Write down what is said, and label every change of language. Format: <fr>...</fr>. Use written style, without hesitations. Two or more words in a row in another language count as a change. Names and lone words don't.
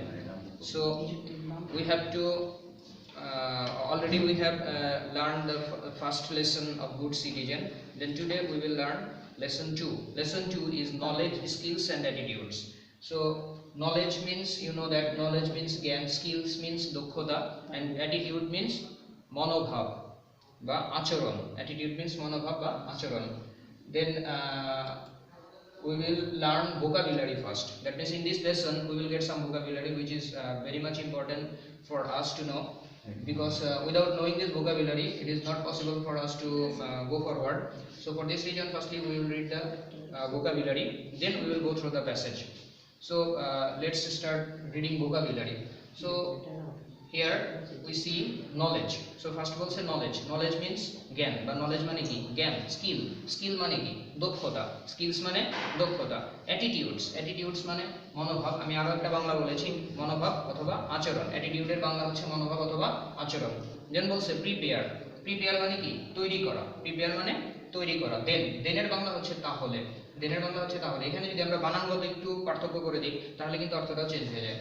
<en>So we have to already we have learned the first lesson of Good Citizen. Then today we will learn lesson 2. Lesson 2 is knowledge, skills and attitudes. So knowledge means, you know that knowledge means gyan, skills means dokkhota, and attitude means</en> <bn>মনোভাব বা আচরণ.</bn> <en>Attitude means</en> <bn>মনোভাব বা আচরণ.</bn> <en>Then we will learn vocabulary first. That means in this lesson we will get some vocabulary which is very much important for us to know, because without knowing this vocabulary it is not possible for us to go forward. So for this reason, firstly we will read the vocabulary, then we will go through the passage. So let's start reading vocabulary. So here we see knowledge. So first of all say knowledge. Knowledge means gyan, but knowledge</en> <bn>মানে কি? জ্ঞান,</bn> <en>skill. Skill</en> <bn>মানে কি? দক্ষতা. Skills মানে দক্ষতা. Attitudes. Attitudes মানে মনোভাব. আমি আরো একটা বাংলা বলেছি, মনোভাব অথবা আচরণ। attitude এর বাংলা হচ্ছে মনোভাব অথবা আচরণ। দেন বলছে প্রিপেয়ার। প্রিপেয়ার মানে কি? তৈরি করা। প্রিপেয়ার মানে তৈরি করা। দেন এর বাংলা হচ্ছে তাহলে। দেনের বাংলা হচ্ছে তাহলে। এখানে যদি আমরা বানানগত একটু পার্থক্য করে দিই তাহলে কিন্তু অর্থটা চেঞ্জ হয়ে যায়।</bn>